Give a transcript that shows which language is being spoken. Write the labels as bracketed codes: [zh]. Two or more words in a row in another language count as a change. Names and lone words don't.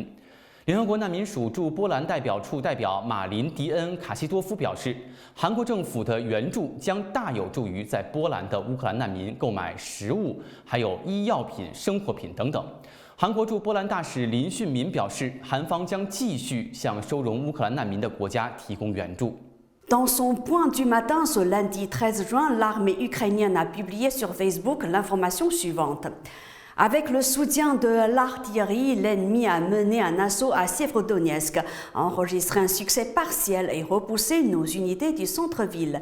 [zh] 联合国难民署驻波兰代表处代表马林迪恩卡西多夫表示，韩国政府的援助将大有助于在波兰的乌克兰难民购买食物，还有医药品、生活品等等。韩国驻波兰大使林训民表示，韩方将继续向收容乌克兰难民的国家提供援助。 [fr] Dans son point du matin ce lundi 13 juin, l'armée ukrainienne a publié sur Facebook l'information suivante. Avec le soutien de l'artillerie, l'ennemi a mené un assaut à Sievrodonetsk, enregistré un succès partiel et repoussé nos unités du centre-ville.